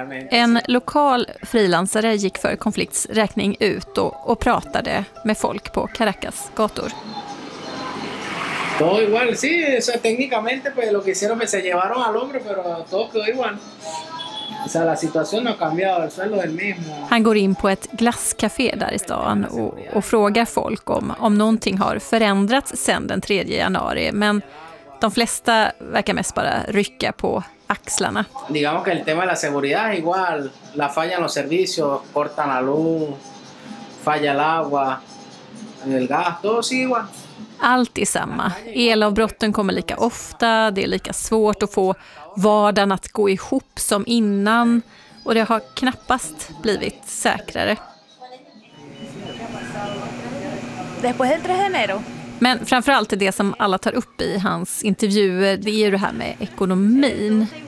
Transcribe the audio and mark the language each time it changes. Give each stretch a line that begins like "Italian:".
Swedish: En lokal frilansare gick för konfliktsräkning ut och pratade med folk på Caracas gator.
Spanish: No, igual, sí, o sea, técnicamente pues lo que hicieron fue se llevaron al hombre, pero todo quedó igual. O sea, la situación no ha cambiado, el suelo es el mismo.
Swedish: Han går in på ett glasscafé där i stan och frågar folk om någonting har förändrats sedan den 3 januari, men de flesta verkar mest bara rycka på axlarna.
Spanish: Digamos que el tema de la seguridad es igual, la falla en los servicios, cortan la luz, falla el agua, el gas, todo sigue igual.
Swedish: Allt är samma. Elavbrotten kommer lika ofta, det är lika svårt att få vardagen att gå ihop som innan och det har knappast blivit säkrare. Men framförallt är det som alla tar upp i hans intervjuer, det är ju det här med ekonomin.